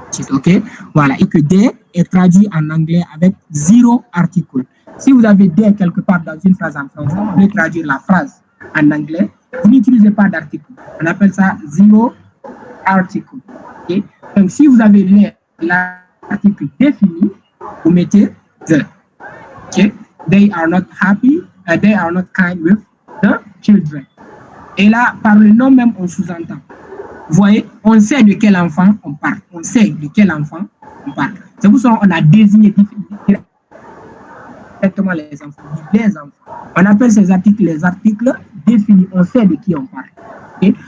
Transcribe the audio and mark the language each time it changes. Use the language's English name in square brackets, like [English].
[French] OK? Voilà. Et que D est traduit en anglais avec 0 article. Si vous avez D quelque part dans une phrase en français, vous voulez traduire la phrase en anglais, vous n'utilisez pas d'article. On appelle ça 0 article. Okay? Donc, si vous avez l'article défini, vous mettez the. Okay? [English] They are not happy, they are not kind with the children. [French] Et là, par le nom même, on sous-entend. Vous voyez, on sait de quel enfant on parle. On sait de quel enfant on parle. C'est pour ça qu'on a désigné directement les enfants. Les enfants. On appelle ces articles les articles définis. On sait de qui on parle. Okay?